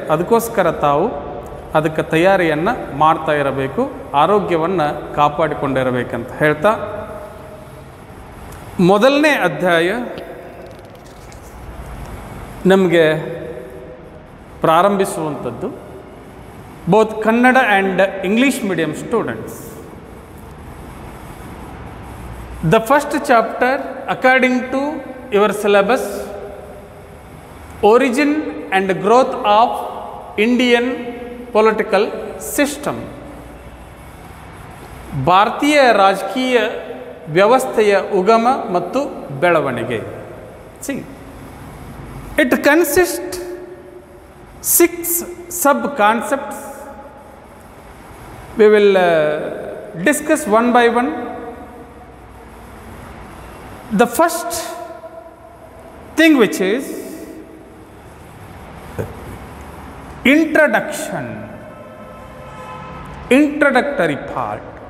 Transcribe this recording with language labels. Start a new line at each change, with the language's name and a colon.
Kannada: ಅದಕ್ಕೋಸ್ಕರ ತಾವು ಅದಕ್ಕೆ ತಯಾರಿಯನ್ನು ಮಾಡ್ತಾ ಇರಬೇಕು, ಆರೋಗ್ಯವನ್ನು ಕಾಪಾಡಿಕೊಂಡಿರಬೇಕಂತ ಹೇಳ್ತಾ ಮೊದಲನೇ ಅಧ್ಯಾಯ ನಮಗೆ ಪ್ರಾರಂಭಿಸುವಂಥದ್ದು
English: Both Kannada and English medium students. The first chapter, according to your syllabus, origin and growth of Indian political system.
Kannada: ಭಾರತೀಯ ರಾಜಕೀಯ ವ್ಯವಸ್ಥೆಯ ಉಗಮ ಮತ್ತು ಬೆಳವಣಿಗೆ.
English: See, it consists 6 sub-concepts. We will discuss one by one. The first thing, which is introduction, introductory part.